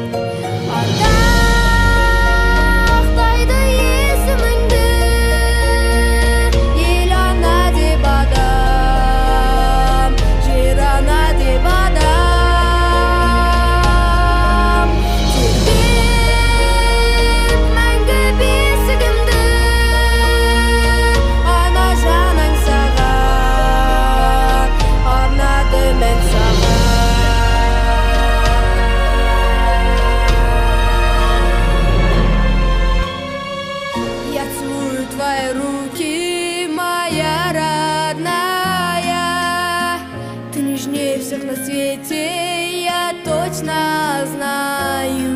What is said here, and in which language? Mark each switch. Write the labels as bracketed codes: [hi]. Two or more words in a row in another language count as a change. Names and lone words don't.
[kk] Ардақтайды есіміңді, ел ана деп адам, жер ана деп адам. Тербет мәңгі бесігімді, ана жаның саған, арнады мен саған. [ru] Я целую твои руки, моя родная. Ты нежнее всех на свете, я точно знаю.